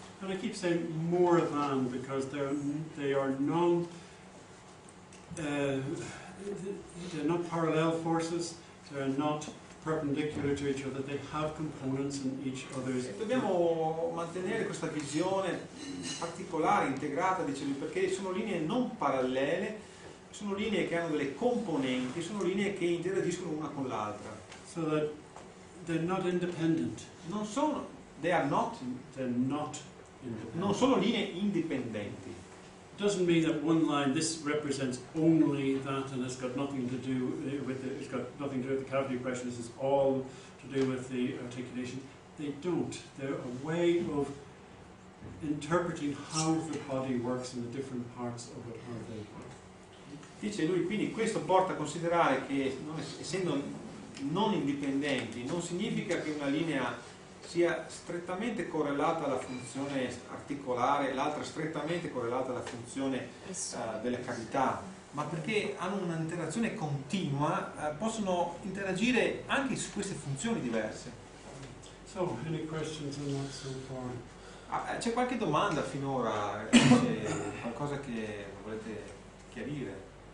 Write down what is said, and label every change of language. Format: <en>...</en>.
<en>And I keep saying more than because they are they're not parallel forces, they're not perpendicular to each other, they have components in each other's.</en> <it>E dobbiamo mantenere questa visione particolare, integrata, dicevi, perché sono linee non parallele, sono linee che hanno delle componenti, sono linee che interagiscono una con l'altra.</it> <en>So that they're not independent.</en> <it>Non sono,</it> <en>they are not, They're not independent.</en> <it>non sono linee indipendenti.</it> <en>It doesn't mean that one line, this represents only that and it's got nothing to do with it, it's got nothing to do with the cavity pressures, it's all to do with the articulation. They don't. They're a way of interpreting how the body works in the different parts of it, how they work.</en> <it>Dice lui, quindi questo porta a considerare che essendo non indipendenti non significa che una linea sia strettamente correlata alla funzione articolare, l'altra strettamente correlata alla funzione delle cavità, ma perché hanno un'interazione continua, possono interagire anche su queste funzioni diverse.</it> <en>So, any questions on that so far?</en> <it>C'è qualche domanda finora? C'è qualcosa che volete chiarire?</it>